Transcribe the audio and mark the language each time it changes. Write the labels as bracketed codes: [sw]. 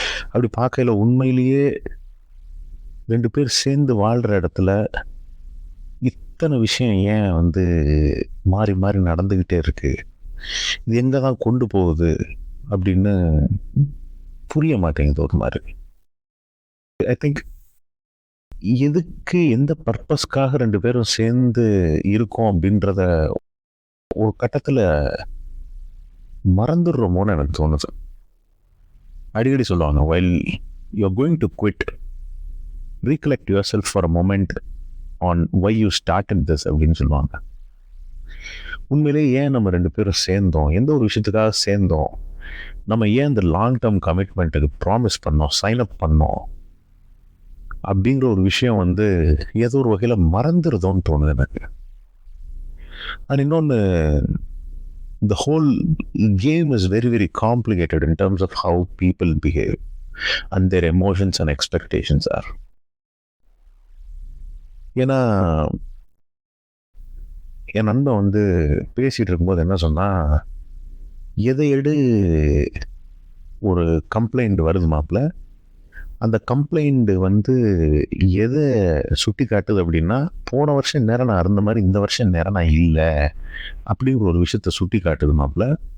[ta] அப்படி பார்க்கையில் உண்மையிலேயே 2 பேர் சேர்ந்து வாழ்கிற இடத்துல இத்தனை விஷயம் ஏன் மாறி மாறி நடந்துக்கிட்டே இருக்கு, இது எங்கே தான் கொண்டு போகுது அப்படின்னு புரிய மாட்டேங்குது ஒரு மாதிரி. [en] I think [ta] எதுக்கு எந்த பர்பஸ்க்காக 2 பேரும் சேர்ந்து இருக்கோம் அப்படின்றத ஒரு கட்டத்தில் மறந்துடுறோமோன்னு எனக்கு தோணுது. அடிக்கடி சொல்லுவாங்க, [en] while you're going to quit, recollect yourself for a moment on why you started this [ta] அப்படின்னு சொல்லுவாங்க. உண்மையிலே ஏன் நம்ம 2 பேரும் சேர்ந்தோம், எந்த ஒரு விஷயத்துக்காக சேர்ந்தோம், நம்ம ஏன் இந்த லாங் டேர்ம் கமிட்மெண்ட்டுக்கு ப்ராமிஸ் பண்ணோம், சைன் அப் பண்ணோம் அப்படிங்கிற ஒரு விஷயம் ஏதோ ஒரு வகையில் மறந்துடுதோன்னு தோணுது எனக்கு. [en] and [ta] இன்னொன்று, [en] the whole game is very very complicated in terms of how people behave and their emotions and expectations are. [ta] ஏன்னா என் நண்பன் பேசிகிட்டு இருக்கும்போது என்ன சொன்னால், எதை எடு ஒரு கம்ப்ளைண்ட் வருது மாப்பிள்ள, அந்த கம்ப்ளைண்ட் எதை சுட்டி காட்டுது அப்படின்னா, போன வருஷம் நேரம் நான் இருந்த மாதிரி இந்த வருஷம் நேரம் நான் இல்லை அப்படிங்கிற ஒரு விஷயத்த சுட்டி காட்டுது மாப்பிள்ள.